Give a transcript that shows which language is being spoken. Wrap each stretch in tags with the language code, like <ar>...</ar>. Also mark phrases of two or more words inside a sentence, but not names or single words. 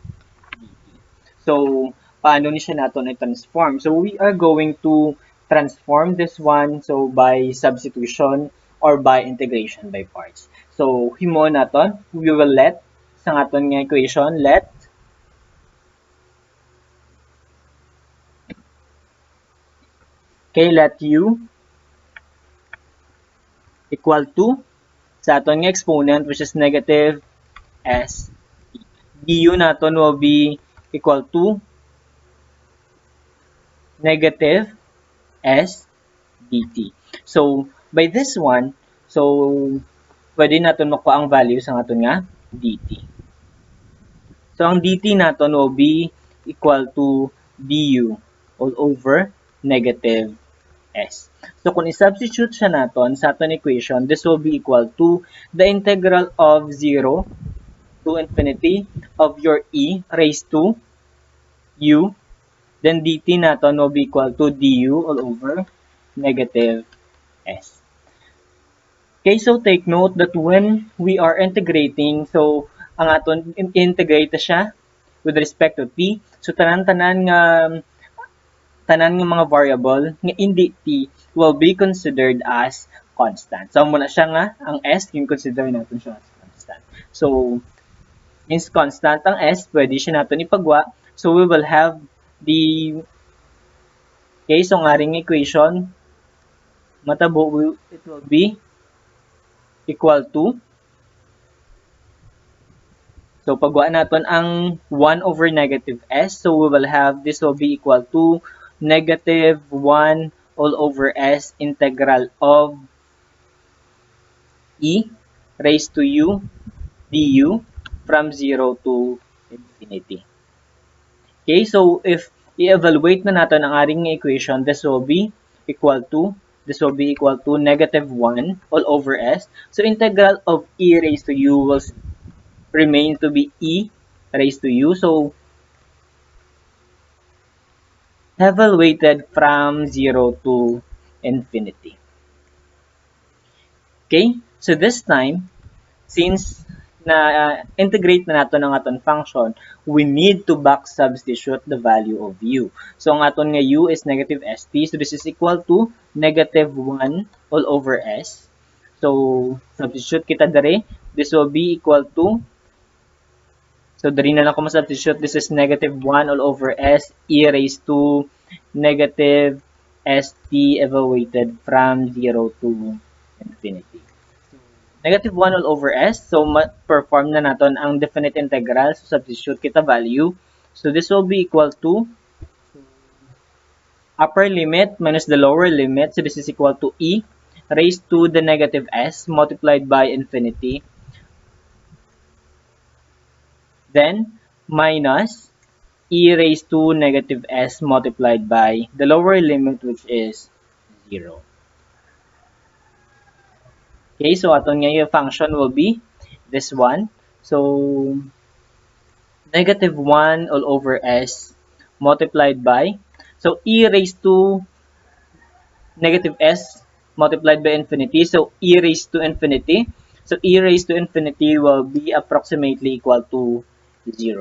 <hil>So paano ni siya nato i-transform?</hil> <en>So we are going to transform this one so by substitution or by integration by parts.</en> <hil>So himo naton,</hil> <en>we will let</en> <hil>sa aton nga equation,</hil> <en>let u equal to</en> <hil>sa aton nga exponent</hil> <en>which is negative s. Du naton will be equal to negative s dt.</en> <hil>So</hil> <en>by this one,</en> <hil>so pwede naton makuha ang value sa aton nga dt.</hil> <en>So,</en> <tl>ang dt natin</tl> <en>will be equal to du all over negative s. So,</en> <tl>kung i-substitute siya natin sa ating equation,</tl> <en>this will be equal to the integral of 0 to infinity of your e raised to u. Then, dt natin will be equal to du all over negative s. Okay, so take note that when we are integrating, so</en> <hil>ang aton integrate siya</hil> <en>with respect to t.</en> <hil>So tanan nga mga variable nga hindi t</hil> <en>will be considered as constant.</en> <tl>So muna siya nga ang s yung consider natin siya</tl> <en>as constant.</en> <tl>So since constant ang s, pwede siya natin ipagwa.</tl> <en>So we will have the, okay, so</en> <hil>ang aring equation matabo,</hil> <en>it will be equal to, so</en> <tl>pagwa natin ang</tl> <en>1 over negative s, so we will have, this will be equal to negative 1 all over s integral of e raised to u du from 0 to infinity. Okay, so if</en> <tl>i-evaluate na natin ang aring equation,</tl> <en>this will be equal to negative 1 all over s. So integral of e raised to u will remain to be e raised to u. So evaluated from 0 to infinity. Okay, so this time, since</en> <hil>na integrate na nato ng aton</hil> <en>function, we need to back substitute the value of u. So</en> <hil>ang aton nga</hil> <en>u is negative st, so this is equal to negative 1 all over s. So substitute</en> <hil>kita dere,</hil> <en>this will be equal to, so</en> <hil>dali na lang ko masubstitute,</hil> <en>this is negative 1 all over s e raised to negative st evaluated from 0 to infinity. Negative 1 all over s, so</en> <tl>perform na natin ang</tl> <en>definite integral, so</en> <hil>substitute kita</hil> <en>value. So this will be equal to upper limit minus the lower limit, so this is equal to e raised to the negative s multiplied by infinity, then minus e raised to negative s multiplied by the lower limit, which is 0. Okay, so</en> <hil>aton nga yung</hil> <en>function will be this one. So negative 1 all over s multiplied by, so e raised to negative s multiplied by infinity, so e raised to infinity. So e raised to infinity will be approximately equal to 0.</en>